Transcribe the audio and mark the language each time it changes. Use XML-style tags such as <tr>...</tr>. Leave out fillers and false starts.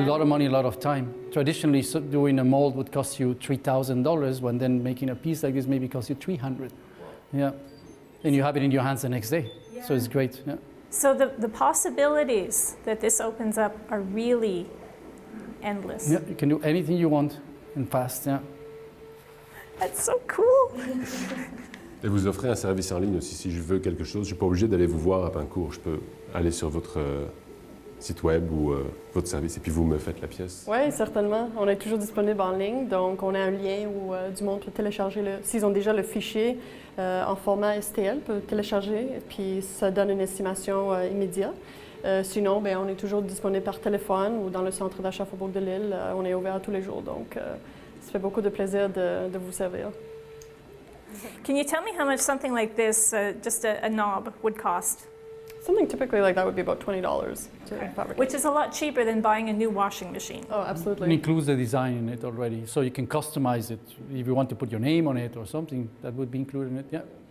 <en>A lot of money, a lot of time. Traditionally, doing a mold would cost you $3,000, when then making a piece like this maybe costs you $300. Yeah. And you have it in your hands the next day. Yeah. So it's great. Yeah. So the possibilities that this opens up are really endless. Yeah, you can do anything you want and fast. Yeah. That's so cool.</en> <fr>Et vous offrez un service en ligne aussi. Si je veux quelque chose, je ne suis pas obligé d'aller vous voir à Pancor. Je peux aller sur votre site web ou votre service et puis vous me faites la pièce. Oui, certainement. On est toujours disponible en ligne. Donc, on a un lien où du monde peut télécharger, s'ils ont déjà le fichier en format STL, peut télécharger. Puis, ça donne une estimation immédiate. Sinon, on est toujours disponible par téléphone ou dans le centre d'achat Faubourg de Lille. On est ouvert tous les jours. Donc, ça fait beaucoup de plaisir de vous servir.</fr> <en>Can you tell me how much something like this, just a knob, would cost? Something typically like that would be about $20 to fabricate. Which is a lot cheaper than buying a new washing machine. Oh, It absolutely. includes the design in it already, so you can customize it. If you want to put your name on it or something, that would be included in it, yeah.</en>